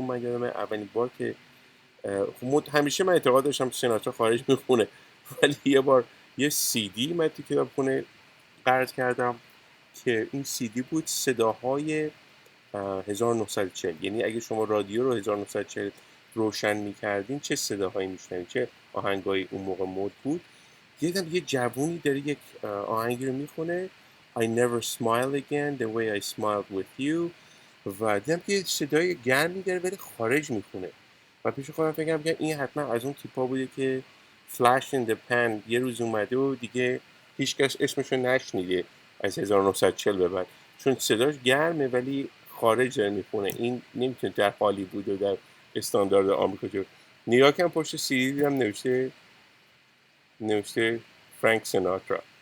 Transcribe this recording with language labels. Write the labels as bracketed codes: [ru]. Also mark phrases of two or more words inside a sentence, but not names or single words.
[fa] من یادم اولین بار که همیشه من اعتقاد داشتم سیناترا خارج میخونه، ولی یه بار یه سی دی من تو کتاب خونه قرض کردم که این سی دی بود صداهای 1940، یعنی اگه شما رادیو رو 1940 روشن میکردین چه صداهایی میشنوید، چه آهنگایی اون موقع مد بود. دیدم یه جوونی داره یک آهنگی رو میخونه [en] I never smile again the way I smiled with you [fa] و دیدم که صدای گرمی داره ولی خارج میخونه و پیش خودم فکرم که این حتما از اون تیپا بوده که [en] flash in the pan [fa] یه روز اومده و دیگه هیچکس اسمشو نشنیده از 1940 به بعد، چون صداش گرمه ولی خارج داره میخونه. این نمیتونه در هالیوود و در استاندارد آمریکا جو. نیویورک هم پشت سی دی هم نوشته فرانک سیناترا.